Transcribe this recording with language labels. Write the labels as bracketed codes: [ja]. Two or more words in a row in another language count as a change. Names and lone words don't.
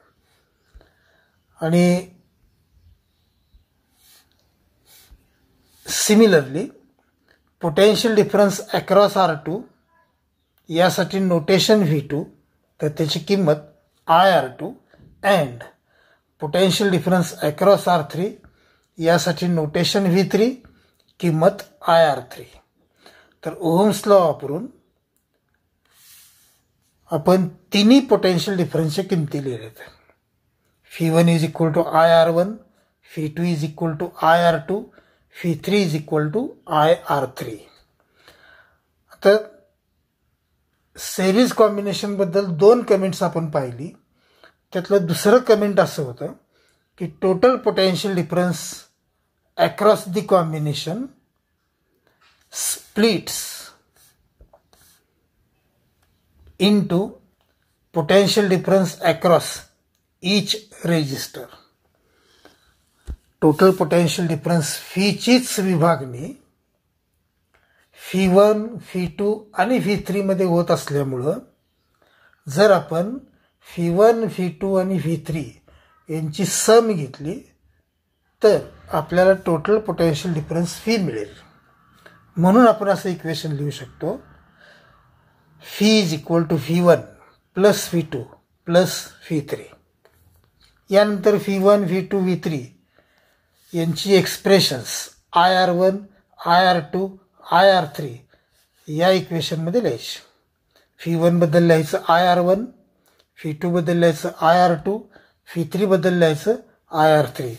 [mr] आणि [en] similarly potential difference across R2 [mr] यासाठी नोटेशन φ2 तर त्याची किंमत IR2 [en] and potential difference across R3 [mr] यासाठी नोटेशन φ3 किंमत IR3. तर [en] Ohm's law [mr] वापरून आपण तिन्ही [en] potential differenceच्या [mr] किमती लिहिल्यात. φ1 = IR1, φ2 = IR2, φ3 = IR3. आता [en] series combinationबद्दल [mr] 2 कमेंट्स आपण पाहिली. त्यातलं दुसरं कमेंट असं होतं की [en] total potential difference across the combination splits into potential difference across each register. total potential difference [mr] फीचीच विभागणी φ1, φ2 आणि φ3 मध्ये होत असल्यामुळं जर आपण φ1, φ2 आणि φ3 यांची सम घेतली तर आपल्याला [en] total potential difference [mr] φ मिळेल. म्हणून आपण असं इक्वेशन लिहू शकतो φ = φ1 + φ2 + φ3. यानंतर φ1, φ2, φ3 यांची एक्सप्रेशन्स IR1, IR2, IR3 या इक्वेशनमध्ये लिहायची. φ1 बद्दल लिहायचं IR1, φ2 बद्दल लिहायचं IR2, φ3 बद्दल लिहायचं IR3.